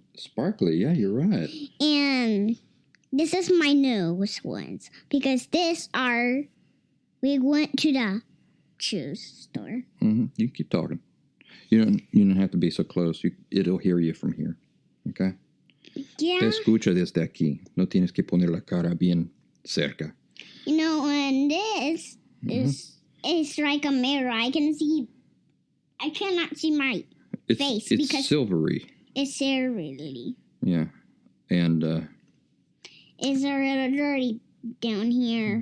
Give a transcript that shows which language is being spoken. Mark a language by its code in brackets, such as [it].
[en] Sparkly, yeah, you're right. And this is my newest ones because we went to the shoe store. Mm-hmm. You can keep talking. You don't have to be so close. It'll hear you from here. Okay? Yeah. [es] Te escucha desde aquí. No tienes que poner la cara bien cerca. [en] And this is like a mirror. I cannot see my face because because silvery. It's silvery. Yeah. And it's a little dirty down here.